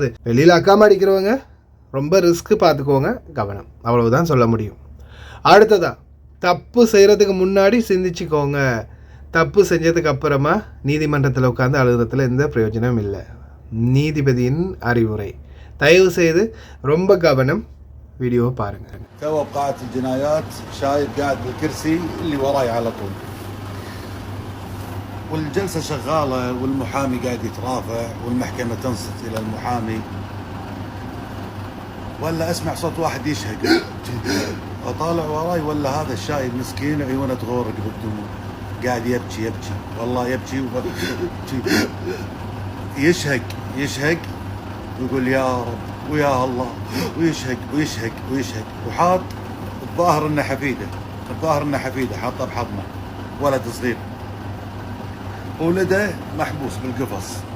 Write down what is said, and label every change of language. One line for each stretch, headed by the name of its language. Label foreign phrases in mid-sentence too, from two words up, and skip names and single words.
Tamil: வெளியில் அக்காம அடிக்கிறவங்க ரொம்ப ரிஸ்க்கு, பார்த்துக்கோங்க, கவனம், அவ்வளவுதான் சொல்ல முடியும். அடுத்ததா, தப்பு செய்கிறதுக்கு முன்னாடி சிந்திச்சுக்கோங்க. தப்பு செஞ்சதுக்கு அப்புறமா நீதிமன்றத்தில் உட்காந்து அழுகிறதுல எந்த பிரயோஜனம் இல்லை. நீதிபதியின் அறிவுரை. தயவு செய்து ரொம்ப கவனம், வீடியோவை பாருங்கள்.
Arabic: توقعت الجنايات شايب قاعد بالكرسي اللي وراي على طول والجلسة شغالة والمحامي قاعد يترافع والمحكمة تنصت إلى المحامي ولا أسمع صوت واحد يشهق أطالع وراي ولا هذا الشايب مسكين عيونه تغورق بالدموع قاعد يبكي والله يبكي يشهق ويقول يا رب ويا الله ويشهق وحاط الظاهر انه حفيده حاطه بحضنه ولد صغير ولده محبوس بالقفص.